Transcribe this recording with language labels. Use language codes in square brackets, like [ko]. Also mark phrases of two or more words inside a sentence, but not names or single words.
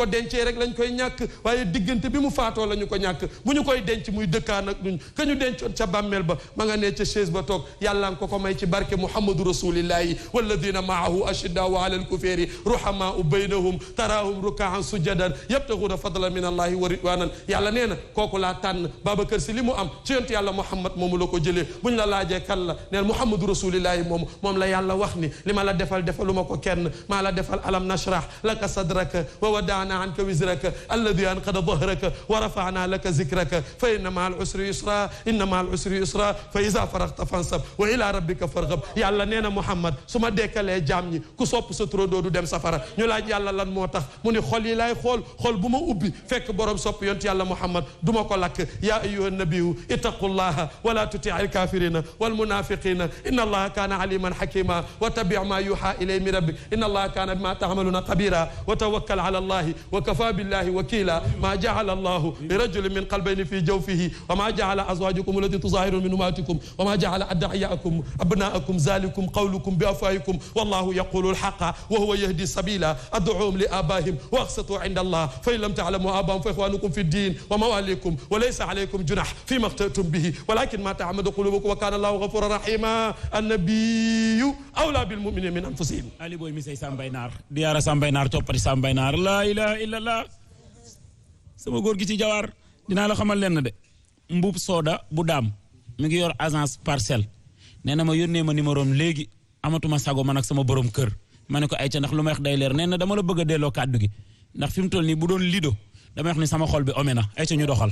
[wo] dencee rek lañ koy ñàkk waaye diggante bi mu faatoo la ñu ko ñàkk bu ñu koy denc muy dëkkaan ak duñ ka ñu dencoon ca bàmmeel ba ma nga ne ca chaise ba toog yàlla nga ko may ci barke [ar] محمد رسول الله والذين معه أشداء على الكفار رحماء بينهم تراهم ركعا سجدا يبتغون فضلا من الله ورضوانا [wo] yàlla nee na kooku laa tànn Babacar Sy li mu am ci yonent yàlla Muhammad moomu la ko jëlee buñ la laajee kan la neel [ar] محمد رسول الله [wo] moom la yàlla wax ni li ma la defal defaluma ko kenn maa la defal [ar] ألم نشرح لك صدرك ووضعنا عنك وزرك الذي أنقض ظهرك ورفعنا لك ذكرك فإن مع العسر يسرا إن مع [wo] al usri yusra inna ma [ar] العسر يسرا فإذا فرغت فانصب وإلى ربك فارغب [wo] yàlla nee na Muhammad su ma dekkalee jaam ñi ku sopp sa turandoo du dem safara ñu laaj yàlla lan moo tax mu ni xol yi laay xol bu ma ubbi fekk borom sopp yonent yàlla Muhammad du ma ko lakk [ar] يا أيها النبي اتق الله ولا تطع الكافرين والمنافقين إن الله كان عليما حكيما واتبع ما يوحى إليك من ربك إن الله كان بما تعملون خبيرا وتوكل على الله وكفى بالله وكيلا ما جعل الله ل رجل من قلبين في جوفه وما جعل أزواجكم اللائي تظاهرون من أمهاتكم وما جعل أدعياءكم أبناءكم ذلكم قولكم بأفواهكم والله يقول الحق وهو يهدي السبيل ادعوهم لآبائهم وأقسطوا عند الله فإن لم تعلموا آباءهم فإخوانكم في الدين ومواليكم وليس عليكم جناح فيما اخترتم به ولكن ما تعمدت قلوبكم وكان الله غفورا رحيما النبي أولى بالمؤمنين من أنفسهم [wo] ali boy mi say sambay naar diyaara sambay naar toppati sambay naar [ar] لا إله إلا الله [wo] sama góor gi ci jawaar dinaa la xamal leen de mbub sooda bu daam mi ngi yor agence parcelle nee na ma yónnee ma numéro am léegi amatuma sago man ak sama borom kër ma ne ko ay ca ndax lu may wax day leer nee na dama la bëgg a delloo kàddu gi ndax fi mu toll nii bu doon lido dama wax ni sama xol bi ome na ay ca ñu doxal.